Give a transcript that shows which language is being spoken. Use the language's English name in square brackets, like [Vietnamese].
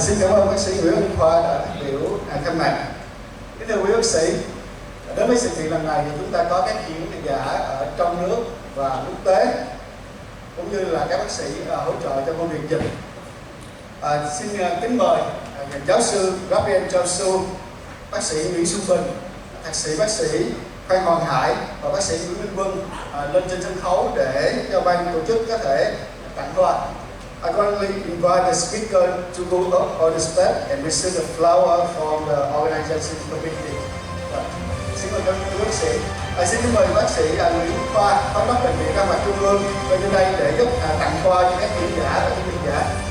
[Vietnamese] Xin cảm ơn bác sĩ Nguyễn Văn Khoa đã phát biểu khai mạc. Kính thưa quý bác sĩ, đến với sự kiện lần này thì chúng ta có các diễn giả ở trong nước và quốc tế, cũng như là các bác sĩ hỗ trợ cho công việc dịch. Xin kính mời giáo sư Gabriel Chaushu, bác sĩ Chaushu Phần, thạc sĩ bác sĩ Phan Hoàng Hải và bác sĩ Nguyễn Minh Quân lên trên sân khấu để cho ban tổ chức có thể tặng hoa. [English] I kindly invite the speaker to go up on the stage and receive the flower from the organization committee. [Vietnamese] Xin mời các bác sĩ. Xin kính mời bác sĩ Nguyễn Khoa, giám đốc bệnh viện Răng Mặt Trung ương lên trên đây để giúp tặng hoa cho các diễn giả và các diễn giả.